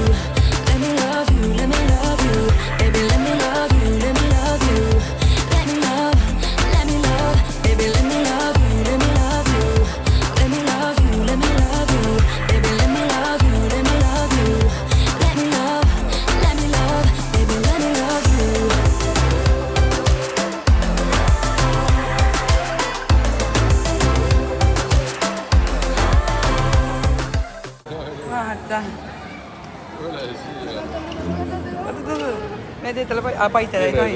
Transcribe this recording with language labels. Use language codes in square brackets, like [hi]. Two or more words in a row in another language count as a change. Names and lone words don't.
[en] Let me love you, let me love you. Baby, let me love you, let me love you. Let me love, baby, let me love you, let me love you. Let me love you, let me love you. Baby, let me love you, let me love you. Let me love, baby, let me love you. [et] Vaata. Ole siia. Me teed talle paitele ei tohi.